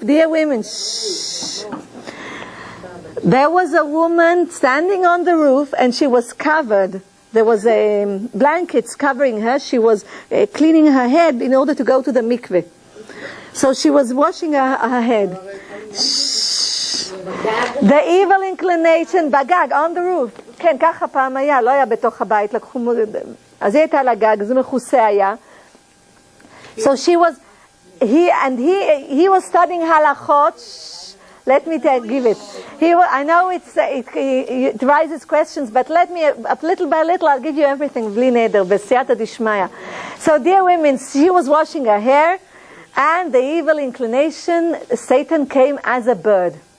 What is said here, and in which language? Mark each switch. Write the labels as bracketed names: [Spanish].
[English] Dear women, shh. There was a woman standing on the roof and she was covered. There was blankets covering her. She was cleaning her head in order to go to the mikveh. So she was washing her head. Shh. The evil inclination, [Hebrew] בגג, [English] on the roof. [Hebrew] כן, ככה פעם היה, לא היה בתוך הבית. אז היא הייתה על הגג, זה מכוסה היה. [English] So she was, he was studying halachot. Let me give it. I know it raises questions, but let me, little by little, I'll give you everything. Bli neder, b'siyata dishmaya. So, dear women, she was washing her hair, and the evil inclination, Satan came as a bird.